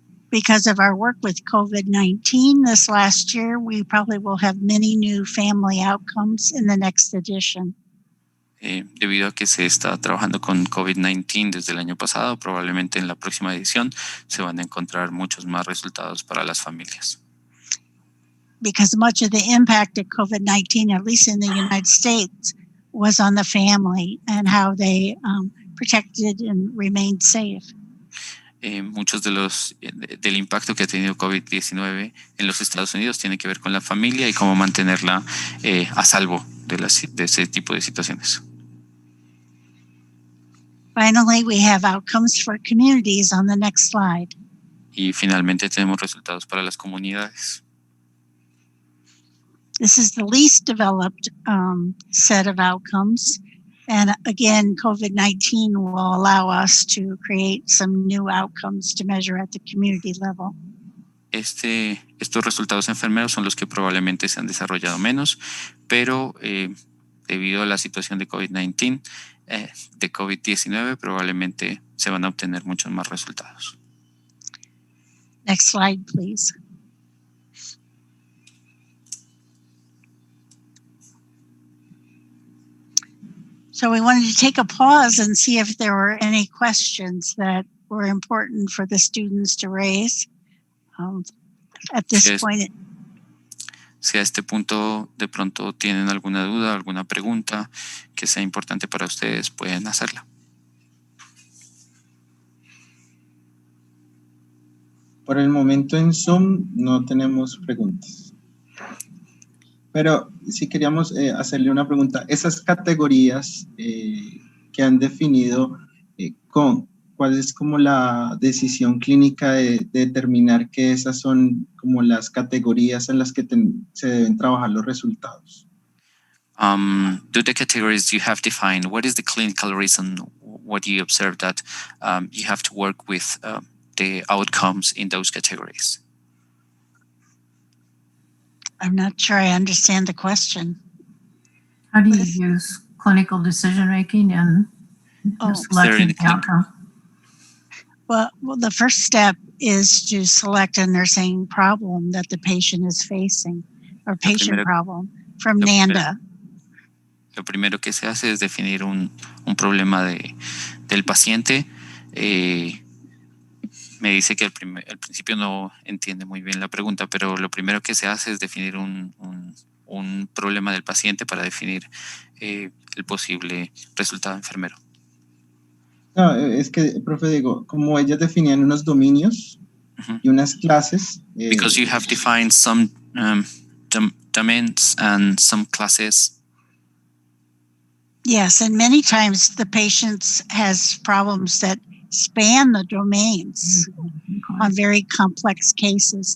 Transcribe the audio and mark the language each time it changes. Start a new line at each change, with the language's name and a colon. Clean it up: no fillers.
English: Because of our work with COVID-19 this last year, we probably will have many new family outcomes in the next edition.
Spanish: Debido a que se está trabajando con COVID-19 desde el año pasado, probablemente en la próxima edición se van a encontrar muchos más resultados para las familias.
English: Because much of the impact of COVID-19, at least in the United States, was on the family and how they protected and remained safe.
Spanish: Muchos del impacto que ha tenido COVID-19 en los Estados Unidos tiene que ver con la familia y cómo mantenerla a salvo de ese tipo de situaciones.
English: Finally, we have outcomes for communities on the next slide.
Spanish: Y finalmente tenemos resultados para las comunidades.
English: This is the least developed set of outcomes. And again, COVID-19 will allow us to create some new outcomes to measure at the community level.
Spanish: Estos resultados enfermeros son los que probablemente se han desarrollado menos, pero debido a la situación de COVID-19, de COVID-19, probablemente se van a obtener muchos más resultados.
English: Next slide, please. So we wanted to take a pause and see if there were any questions that were important for the students to raise at this point.
Spanish: Si a este punto de pronto tienen alguna duda, alguna pregunta que sea importante para ustedes, pueden hacerla. Por el momento en Zoom no tenemos preguntas. Pero si queríamos hacerle una pregunta, esas categorías que han definido, ¿cuál es como la decisión clínica de determinar que esas son como las categorías en las que se deben trabajar los resultados?
English: Do the categories you have defined, what is the clinical reason, what do you observe that you have to work with the outcomes in those categories? I'm not sure I understand the question. How do you use clinical decision-making and selecting the outcome? Well, the first step is to select a nursing problem that the patient is facing, or patient problem, from NANDA.
Spanish: Lo primero que se hace es definir un problema del paciente. Me dice que al principio no entiende muy bien la pregunta, pero lo primero que se hace es definir un problema del paciente para definir el posible resultado enfermero. No, es que, profe, digo, como ellas definían unos dominios y unas clases.
English: Because you have defined some domains and some classes. Yes, and many times the patient has problems that span the domains on very complex cases.